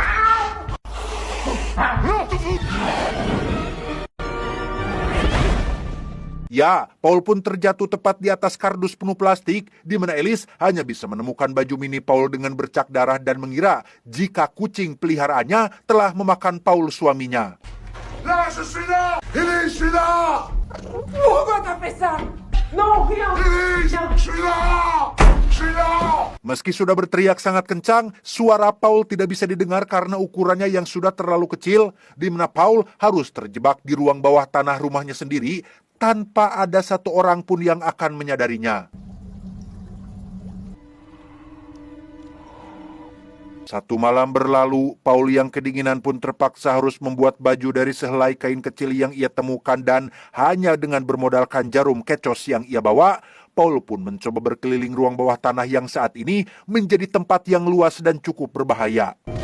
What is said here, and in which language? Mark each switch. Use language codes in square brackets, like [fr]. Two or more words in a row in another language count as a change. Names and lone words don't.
[id] Ya, Paul pun terjatuh tepat di atas kardus penuh plastik, di mana Alice hanya bisa menemukan baju mini Paul dengan bercak darah dan mengira jika kucing peliharaannya telah memakan Paul suaminya. [fr] Là, je suis là! Elise, je suis là! Pourquoi t'as fait ça? Non, rien! Elise, je suis là! Je suis là! [id] Meski sudah berteriak sangat kencang, suara Paul tidak bisa didengar karena ukurannya yang sudah terlalu kecil, di mana Paul harus terjebak di ruang bawah tanah rumahnya sendiri tanpa ada satu orang pun yang akan menyadarinya. Satu malam berlalu, Paul yang kedinginan pun terpaksa harus membuat baju dari sehelai kain kecil yang ia temukan dan hanya dengan bermodalkan jarum kecos yang ia bawa, Paul pun mencoba berkeliling ruang bawah tanah yang saat ini menjadi tempat yang luas dan cukup berbahaya.